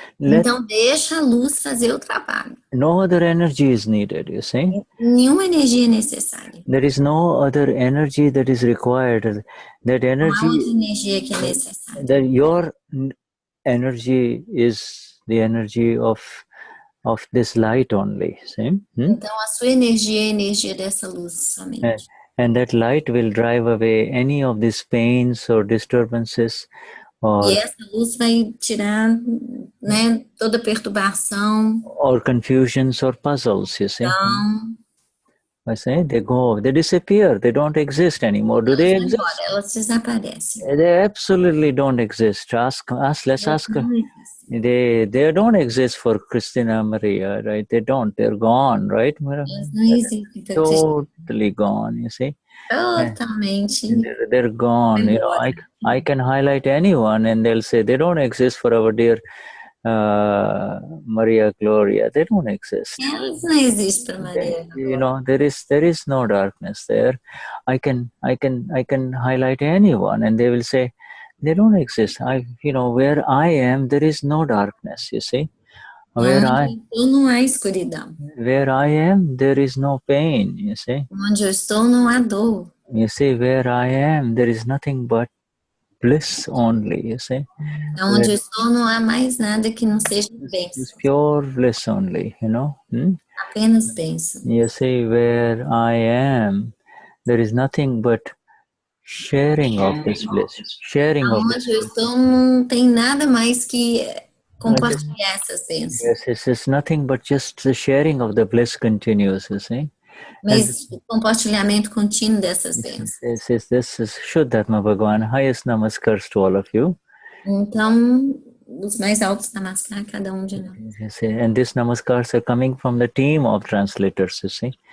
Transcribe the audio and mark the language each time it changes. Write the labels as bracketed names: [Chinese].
[Portuguese] Então deixa a luz fazer o trabalho. [English] No other energy is needed, you see. [Portuguese] Nenhuma energia é necessária. [English] There is no other energy that is required. That energy. [Portuguese] Não há outra energia que é necessária. [English] That your energy is the energy of this light only. See? [Portuguese] Então a sua energia é a energia dessa luz somente. [English] And that light will drive away any of these pains or disturbances. [Portuguese] E essa luz vai tirar, né, toda perturbação. [English] Or confusions or puzzles, you see. I say they disappear. They don't exist anymore. Do they exist? [Portuguese] Elas desaparecem. [English] They absolutely don't exist. Let's ask. They don't exist for Christina Maria, right? They don't. They're gone, right? Totally gone, you see. [Portuguese] Totalmente. [English] They're gone. I can highlight anyone and they'll say they don't exist for our dear Maria Gloria. They don't exist. [Portuguese] Elas não existem para Maria. [English] There is no darkness there. I can highlight anyone and they will say they don't exist. Where I am, there is no darkness, you see. Where [Portuguese] não há escuridão. [English] Where I am, there is no pain, you see. [Portuguese] Onde eu estou, não há dor. [English] You see, where I am, there is nothing but bliss only, you see. [Portuguese] Onde eu estou, não há mais nada que não seja bênção. [English] It's pure bliss only, [Portuguese] Apenas bênção. [English] You see, where I am, there is nothing but sharing of this bliss. Sharing of this bliss. [Portuguese] Onde eu estou, não tem nada mais que compartilhar essas bênçãos. [English] Yes, it's nothing but just the sharing of the bliss continues, you see. [Portuguese] Mas o compartilhamento contínuo dessas bênçãos. [English] This is Shuddhatma Bhagavan. Highest namaskars to all of you. [Portuguese] Então, os mais altos namaskar a cada de nós. [English] And these namaskars are coming from the team of translators, you see.